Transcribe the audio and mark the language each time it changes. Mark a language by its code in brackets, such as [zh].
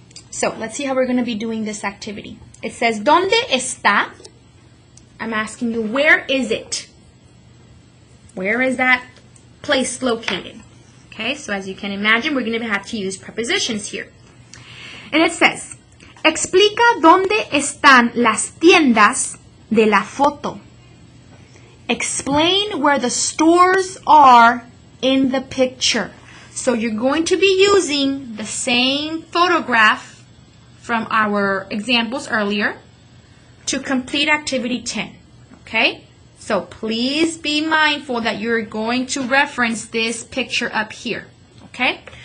[en] So let's see how we're going to be doing this activity. It says, [es] ¿Dónde está? [en] I'm asking you, where is it? Where is that place located? Okay, so as you can imagine, we're going to have to use prepositions here. And it says, [es] explica dónde están las tiendas de la foto. [en] Explain where the stores are in the picture. So you're going to be using the same photograph from our examples earlier to complete activity 10. Okay? So please be mindful that you're going to reference this picture up here. Okay?